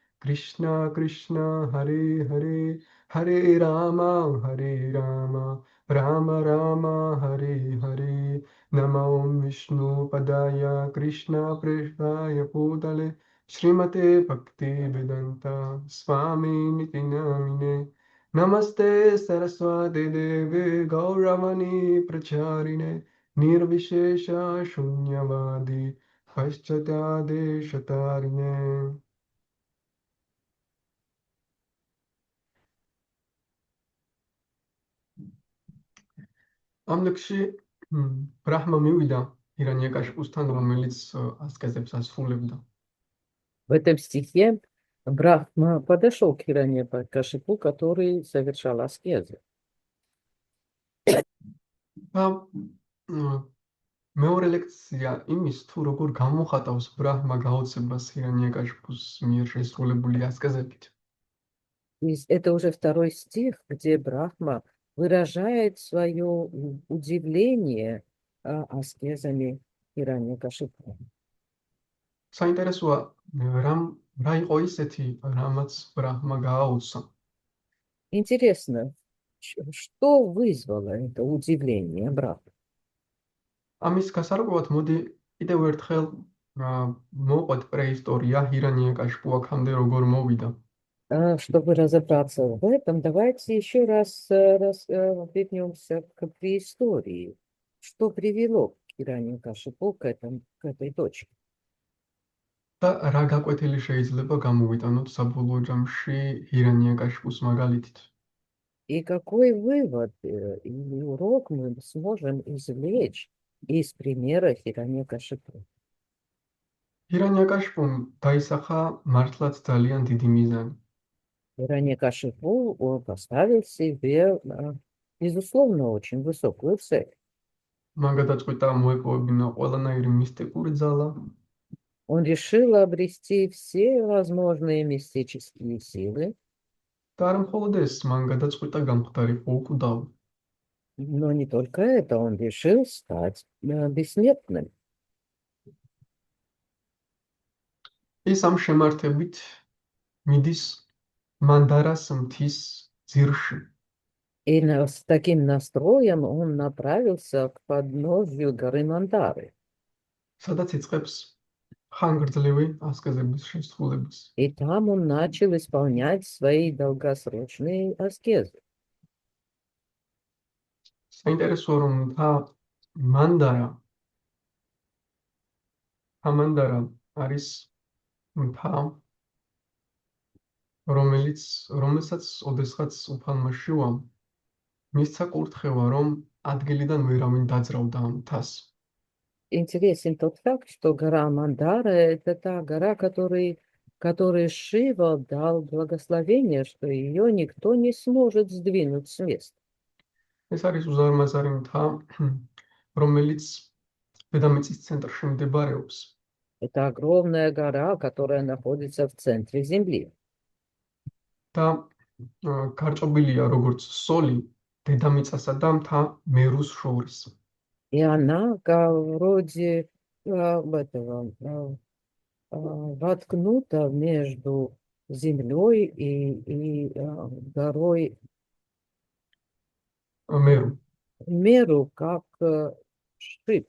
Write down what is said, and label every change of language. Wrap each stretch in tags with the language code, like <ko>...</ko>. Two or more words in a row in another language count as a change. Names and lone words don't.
<sa>कृष्ण हरे हरे हरे राम राम राम हरे हरे नम ॐ विष्णु पादाय कृष्ण प्रेष्ठाय भूतले श्रीमते भक्ति वेदान्त स्वामि निति नामिने नमस्ते सारस्वते देवे गौरवाणी प्रचारिणे निर्विशेष शून्यवादि पाश्चात्य शतारिणे.</sa> <ka>ამ ლექსში ბრაჰმა მივიდა ირანიაკაშიპუსთან, რომელიც ასკეზებს ასრულებდა.</ka> <ru>В этом стихе Брахма подошел к Хираньякашипу, который совершал аскезы.</ru> <ka>და მეორე ლექცია იმის, თუ როგორ გამოხატავს ბრაჰმა გაოცებას ირანიაკაშიპუს მიერ შესრულებული ასკეზებით.</ka> <ru>Это уже второй стих, где Брахма выражает свое удивление аскезами Хираньякашипу.</ru> <ka>საინტერესოა, რა იყო ისეთი, რამაც ბრაჰმა გააუცა.</ka> <ru>Интересно, что вызвало это удивление Брахмы?</ru> <ka>ამის გასარკვევად მოდი კიდევ ერთხელ მოვყვეთ პრეისტორია ირანიაკაშიპუ აქამდე როგორ მოვიდა.</ka> <ru>Чтобы разобраться в этом, давайте еще раз вернемся к преистории. Что привело к Хираньякашипу к этой точке?</ru> <ka>და რა გაკვეთილი შეიძლება გამოვიტანოთ საბოლოო ჯამში ირანიაკაშიპუს მაგალითით.</ka> <ru>И какой вывод или урок мы сможем извлечь из примера Хираньякашипу?</ru> <ka>ირანიაკაშიპუმ დაისახა მართლაც ძალიან დიდი მიზანი.</ka> <ru>Хираньякашипу поставил себе, безусловно, очень высокую цель.</ru> <ka>მან გადაწყვიტა მოეპოვებინა ყველანაირი მისტიკური ძალა</ka> <ru>Он решил обрести все возможные мистические силы,</ru> <ka>და არ მხოლოდ ეს, მან გადაწყვიტა გამხდარიყო უკვდავი.</ka> <ru>но не только это, он решил стать бессмертным.</ru> <ka>ის ამ შემართებით მიდის მანდარას მთის ძირში.</ka> <ru>И с таким настроем он направился к подножью горы Мандары.</ru> <ka>სადაც იწყებს ხანგრძლივი ასკეზების შესრულებას.</ka> <ru>И там он начал исполнять свои долгосрочные аскезы.</ru> <ka>საინტერესოა, რომ მანდარა არის მთა, რომელსაც ოდესღაც უფალმა შიუამ მისცა კურთხევა, რომ ადგილიდან ვერავინ დაძრავდა ამ მთას.</ka> <ru>Интересен тот факт, что гора Мандара – это та гора, которой Шива дал благословение, что ее никто не сможет сдвинуть с места.</ru> <ka>ეს არის უზარმაზარი მთა, რომელიც დედამიწის ცენტრში მდებარეობს.</ka> <ru>Это огромная гора, которая находится в центре Земли.</ru> <ka>და გარჭობილია როგორც სოლი დედამიწასა და მთა მერუს შორის.</ka> <ru>И она вроде воткнута между землей и горой Меру, как шип.</ru>